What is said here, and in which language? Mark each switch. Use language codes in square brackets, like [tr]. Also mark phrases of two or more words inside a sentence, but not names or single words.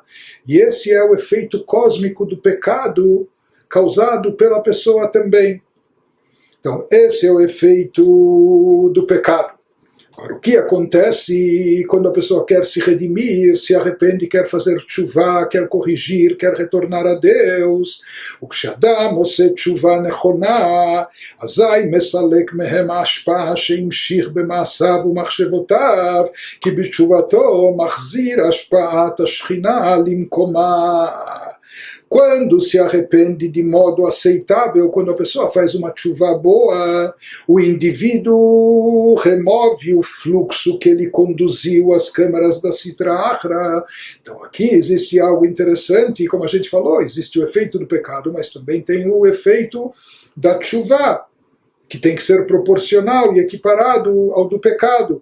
[pt] E esse é o efeito cósmico do pecado, causado pela pessoa também. Então, esse é o efeito do pecado. Agora, o que acontece quando a pessoa quer se redimir, se arrepende, quer fazer tshuvah, quer corrigir, quer retornar a Deus? [he] וכשאדם עושה תשובה נכונה, אזי מסלק מהם השפע שהמשיך במעשיו ומחשבותיו, כי בתשובתו מחזיר השפעת השכינה למקומה. [pt] Quando se arrepende de modo aceitável, quando a pessoa faz uma tshuvah boa, o indivíduo remove o fluxo que ele conduziu às câmaras da Sitra Achra. Então aqui existe algo interessante, como a gente falou, existe o efeito do pecado, mas também tem o efeito da tshuvah, que tem que ser proporcional e equiparado ao do pecado.